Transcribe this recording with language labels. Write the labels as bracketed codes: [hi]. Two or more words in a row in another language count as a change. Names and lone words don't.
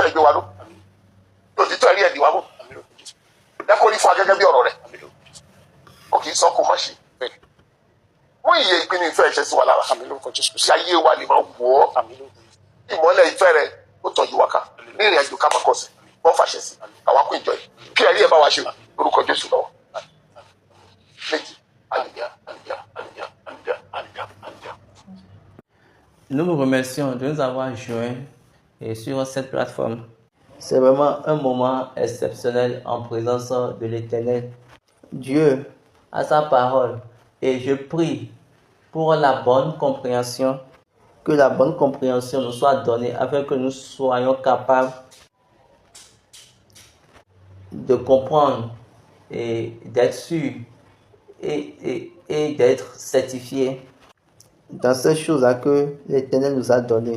[yo] fẹ́ gbé wa lọ lòtítọ́ ẹ̀rí ẹ̀dì wa mú lẹ́kọ̀ọ́ ní fún wa gẹ́gẹ́ bí ọ̀rọ̀ rẹ̀ ó kì í sọ kó má ṣe mú iye ìpinnu ìfẹ́ ẹ̀ṣẹ̀ sí wa lára ṣe ayé wa lè máa wọ̀ ọ́ ìmọ́lẹ̀ ìfẹ́ rẹ ó tọ́jú wa ká ní ìrìn àjò ká má kọsẹ̀ wọ́n fàṣẹ sí àwa kún ìjọ yìí kí ẹ̀rí ẹ̀ bá wa ṣe lórúkọ Jésù lọ́wọ́ méjì alléluia alléluia alléluia alléluia alléluia alléluia. [fr] Nous vous remercions de nous avoir joints sur cette plateforme. C'est vraiment un moment exceptionnel en présence de l'Éternel. Dieu a sa parole et je prie pour la bonne compréhension, que la bonne compréhension nous soit donnée afin que nous soyons capables de comprendre et d'être sûrs et d'être certifiés dans ces choses-là que l'Éternel nous a données.